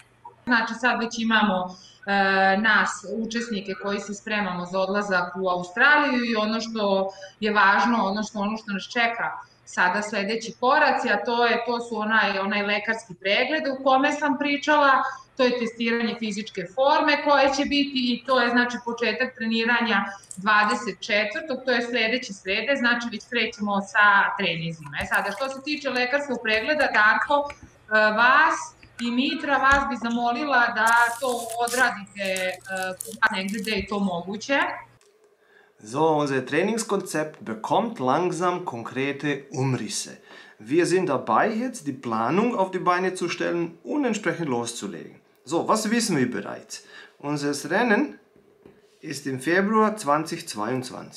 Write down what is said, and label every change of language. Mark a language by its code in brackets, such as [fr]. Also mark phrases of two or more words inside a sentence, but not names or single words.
[sr] Znači sad već imamo nas, učesnike koji se spremamo za odlazak u Australiju i ono što je važno, ono što nas čeka sada sledeći koraci, a to su onaj lekarski pregled u kome sam pričala, to je testiranje fizičke forme koje će biti i to je znači početak treniranja 24. To je sledeće srede, znači već krećemo sa treninzima. Sada što se tiče lekarskog pregleda, Darko, vas i Mitra, vas bi zamolila da to odradite negde gde je to moguće. [de] So, unser Trainingskonzept bekommt langsam konkrete Umrisse. Wir sind dabei, jetzt die Planung auf die Beine zu stellen und entsprechend loszulegen. So, was wissen wir bereits? Unser Rennen ist im Februar 2022.